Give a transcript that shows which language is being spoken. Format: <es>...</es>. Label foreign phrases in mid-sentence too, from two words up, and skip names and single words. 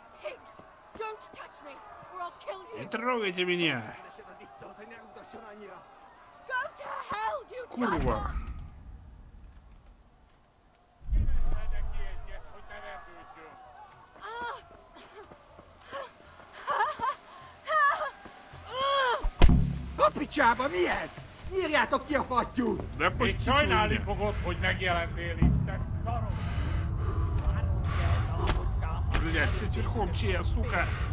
<ru>Не трогайте меня! Курва!</ru> <hu>Picsába, mi ez? Nyírjátok ki a fattyút!</hu> <ru>Да</ru> <hu>Még sajnálni fogod, hogy megjelentél itt, te szaros!</hu> <ru>блядь, сидеть верхом, чья, сука.</ru>